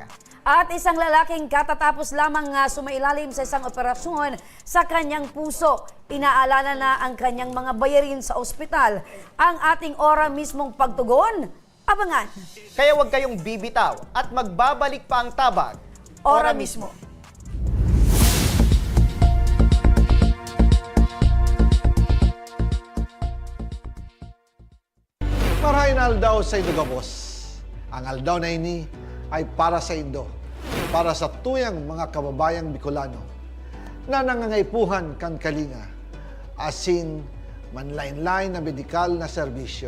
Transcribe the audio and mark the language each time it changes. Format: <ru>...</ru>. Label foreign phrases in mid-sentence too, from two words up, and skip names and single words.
<tl>At isang lalaking katatapos lamang sumailalim sa isang operasyon sa kanyang puso. Inaalala na ang kanyang mga bayarin sa ospital. Ang ating ora mismong pagtugon, abangan. Kaya huwag kayong bibitaw at magbabalik pa ang tabang. Ora mismo.</tl> <bik>Marahin aldaw sa Indogabos. Ang aldaw na ini ay para sa Indo, para sa tuyang mga kababayang Bicolano na nangangaipuhan kan kalinga, asin manlain-lain na medikal na serbisyo.</bik>